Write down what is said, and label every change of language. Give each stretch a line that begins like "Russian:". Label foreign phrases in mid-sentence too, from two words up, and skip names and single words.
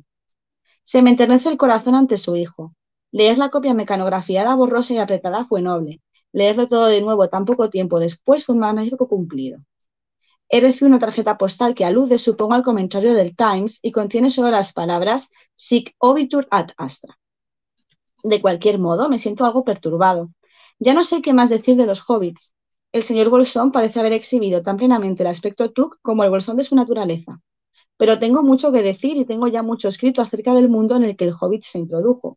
Spanish: Se me enternece el corazón ante su hijo. Leer la copia mecanografiada, borrosa y apretada fue noble. Leerlo todo de nuevo tan poco tiempo después fue un magnífico cumplido. He recibido una tarjeta postal que alude, supongo, al comentario del Times y contiene solo las palabras
Latin: sic obitur ad astra.
Spanish: De cualquier modo, me siento algo perturbado. Ya no sé qué más decir de los hobbits. El señor Bolsón parece haber exhibido tan plenamente el aspecto Tuk como el bolsón de su naturaleza. Pero tengo mucho que decir y tengo ya mucho escrito acerca del mundo en el que el hobbit se introdujo.